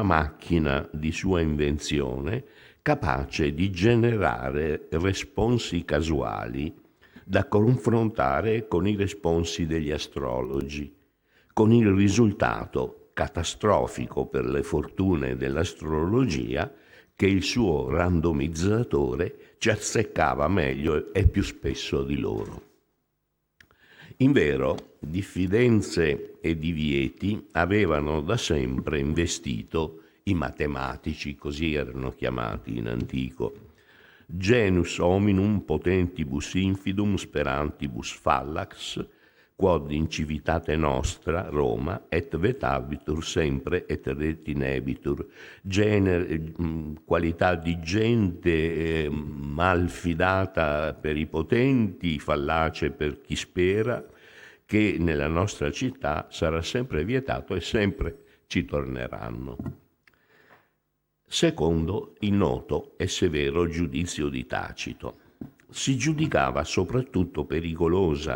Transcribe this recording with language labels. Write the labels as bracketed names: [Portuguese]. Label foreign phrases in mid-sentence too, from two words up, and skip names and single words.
[Italian] macchina di sua invenzione capace di generare responsi casuali da confrontare con i responsi degli astrologi, con il risultato catastrofico per le fortune dell'astrologia che il suo randomizzatore ci azzeccava meglio e più spesso di loro. Invero, diffidenze e divieti avevano da sempre investito i matematici, così erano chiamati in antico. [Latin] Genus hominum potentibus infidum sperantibus fallax, quod in civitate nostra, Roma, et vetabitur sempre et retinebitur. [Italian] Qualità di gente malfidata per i potenti, fallace per chi spera, che nella nostra città sarà sempre vietato e sempre ci torneranno. Secondo il noto e severo giudizio di Tacito, si giudicava soprattutto pericolosa